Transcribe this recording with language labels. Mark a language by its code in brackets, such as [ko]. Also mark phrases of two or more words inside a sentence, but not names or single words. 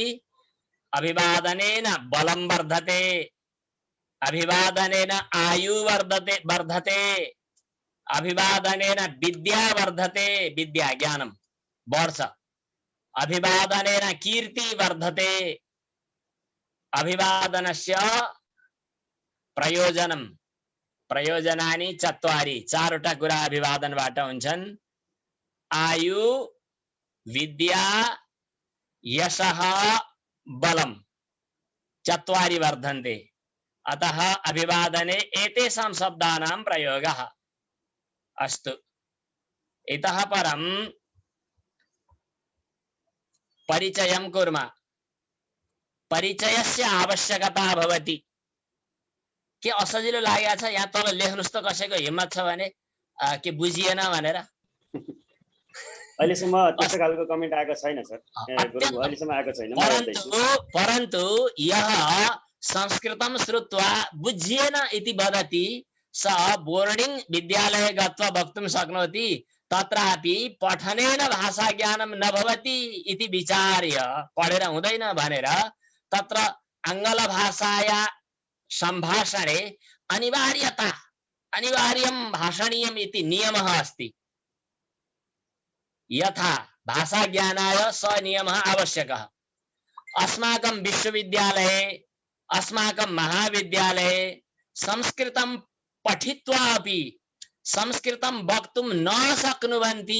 [sa] अभिवादनेन बलं वर्धते, अभिवादनेन आयु वर्धते, अभिवादनेन विद्या वर्धते, विद्या ज्ञानं वर्ष, अभिवादनेन कीर्ति वर्धते, अभिवादनस्य प्रयोजनं, प्रयोजनानि [ne] 4 कुरा अभिवादनबाट हुन्छन्। [sa] आयु, विद्या, यशः, बलं 4 वर्धन्ते। अतः अभिवादने एतेषां शब्दानां प्रयोगः। अस्तु, इतः परं परिचयं कुर्मः। परिचयस्य आवश्यकता भवति। [ne] के असजिलो लागेको छ? यहाँ तल लेख्नुस् त कसैको हिम्मत छ भने, के बुझिएन भनेर। अहिलेसम्म त्यस्तो खालको कमेन्ट आएको छैन सर, अहिलेसम्म आएको छैन। [sa] परन्तु यः संस्कृतं श्रुत्वा बुझिएन इति वदति, स बोर्डिंग विद्यालये गत्वा वक्तुं शक्नोति, तत्रापि पठनेन भाषा ज्ञानं न भवति इति विचार्य [ne] पढेर हुँदैन भनेर [sa] तत्र आङ्ग्ल भाषाया सम्भाषणे अनिवार्यं भाषणीयम् इति नियमः अस्ति। यथा भाषा ज्ञानाय स नियमः आवश्यकः। अस्माकं विश्वविद्यालये, अस्माकं महाविद्यालये संस्कृतं पठित्वा अपि संस्कृतं वक्तुं न शक्नुवन्ति।